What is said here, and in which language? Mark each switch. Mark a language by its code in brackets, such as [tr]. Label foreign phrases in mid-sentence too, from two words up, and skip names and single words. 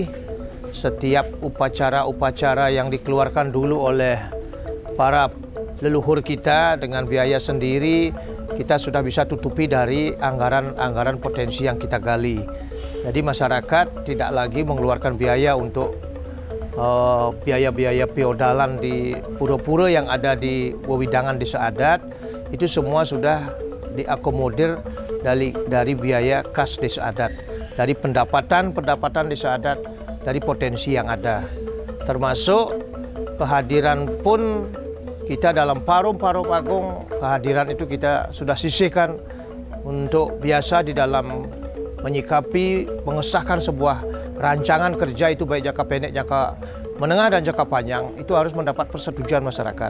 [id] Setiap upacara-upacara yang dikeluarkan dulu oleh para leluhur kita dengan biaya sendiri, kita sudah bisa tutupi dari anggaran potensi yang kita gali. Jadi masyarakat tidak lagi mengeluarkan biaya untuk biaya-biaya feodalan di pura-pura yang ada di wewidangan desa adat. Itu semua sudah diakomodir dari biaya kas desa adat, dari pendapatan desa adat, dari potensi yang ada. Termasuk kehadiran pun kita dalam Parum Agung, kehadiran itu kita sudah sisihkan untuk biasa di dalam menyikapi, mengesahkan sebuah rancangan kerja itu baik jangka pendek, jangka menengah dan jangka panjang, itu harus mendapat persetujuan masyarakat.